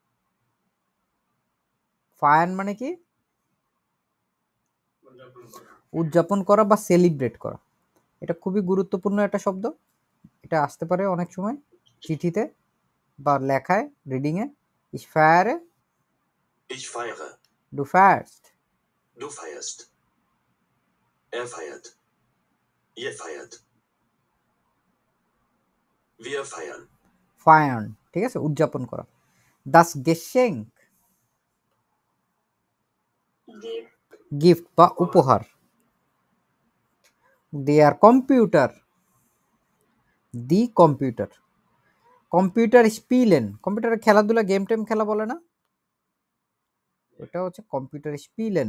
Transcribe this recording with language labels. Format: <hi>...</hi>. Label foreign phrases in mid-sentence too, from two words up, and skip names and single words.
<bn>ফায়ার্ন মানে কি? উদযাপন করা বা সেলিব্রেট করা। এটা খুবই গুরুত্বপূর্ণ একটা শব্দ। এটা আসতে পারে অনেক সময় চিঠিতে বা লেখায়, রিডিংয়ে।</bn> <de>Ich feiere, Ich feiere. Du feierst. Du feierst. Er feiert. Ihr feiert. Wir feiern.</de> <bn>ফায়ার্ন, ঠিক আছে, উদযাপন করা।</bn> <de>das Geschenk,</de> <bn>গিফট বা উপহার।</bn> <de>Der Computer, die Computer. Computer spielen,</de> <bn>কম্পিউটারে খেলাধুলা, গেম টেম খেলা বলে না, এটা হচ্ছে</bn> <de>Computer spielen.</de>